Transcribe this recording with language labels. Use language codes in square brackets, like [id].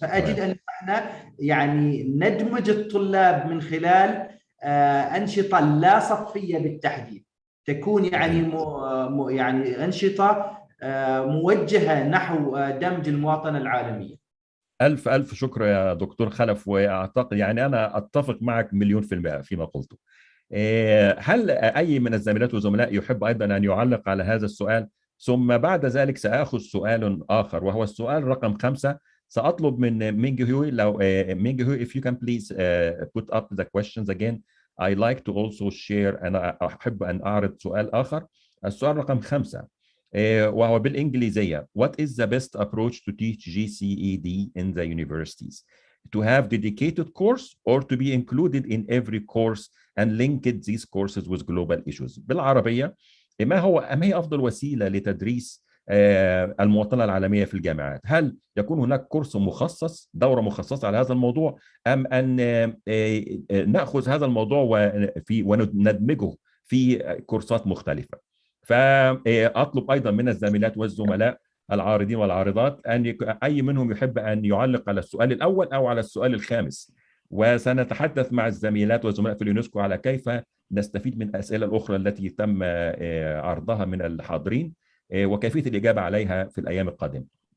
[ar] فأجد أن احنا يعني ندمج الطلاب من خلال أنشطة لا صفية بالتحديد، تكون يعني يعني أنشطة موجهة نحو دمج المواطنة العالمية. ألف شكر يا دكتور خلف، وأعتقد يعني أنا أتفق معك 100% فيما قلته. هل أي من الزميلات والزملاء يحب أيضا أن يعلق على هذا السؤال؟ ثم بعد ذلك سأخذ سؤال آخر وهو السؤال رقم 5. سأطلب من مينغهوي، لو مينغهوي [en] if you can please put up the questions again. I like to also share. [ar] أنا أحب أن أعرض سؤال آخر. السؤال رقم 5 وهو بالإنجليزية. [en] What is the best approach to teach GCED in the universities? To have dedicated course or to be included in every course and link these courses with global issues. [ar] بالعربية، ما هي أفضل وسيلة لتدريس المواطنة العالمية في الجامعات؟ هل يكون هناك كورس مخصص، دورة مخصصة على هذا الموضوع، أم أن نأخذ هذا الموضوع وندمجه في كورسات مختلفة؟ فأطلب أيضا من الزميلات والزملاء العارضين والعارضات أن أي منهم يحب أن يعلق على السؤال الأول أو على السؤال الخامس، وسنتحدث مع الزميلات والزملاء في اليونسكو على كيف نستفيد من الأسئلة الأخرى التي تم عرضها من الحاضرين وكيفية الإجابة عليها في الأيام القادمة.